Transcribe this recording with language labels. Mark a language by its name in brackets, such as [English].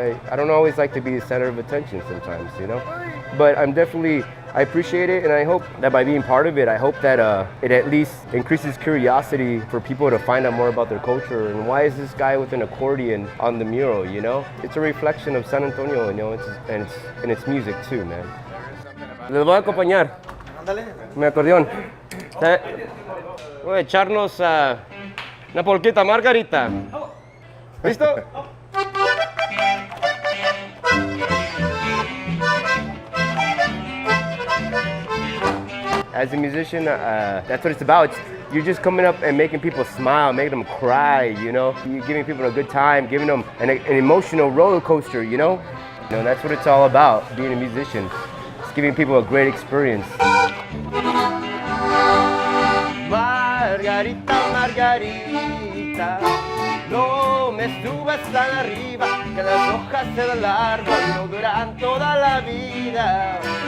[English] I don't always like to be the center of attention sometimes, you know. But I appreciate it, and I hope that by being part of it, I hope that it at least increases curiosity for people to find out more about their culture, and why is this guy with an accordion on the mural, you know? It's a reflection of San Antonio, you know, and its music too, man. There is something about [Spanish] Les voy a acompañar. Ándale. Mi acordeón. Voy a echarnos una polquita margarita. ¿Listo? [English] As a musician, that's what it's about. You're just coming up and making people smile, making them cry, you know? You're giving people a good time, giving them an emotional roller coaster, you know? You know, that's what it's all about, being a musician. It's giving people a great experience. [Spanish] Margarita, Margarita, no me subas tan arriba, que las hojas del árbol no duran toda la vida.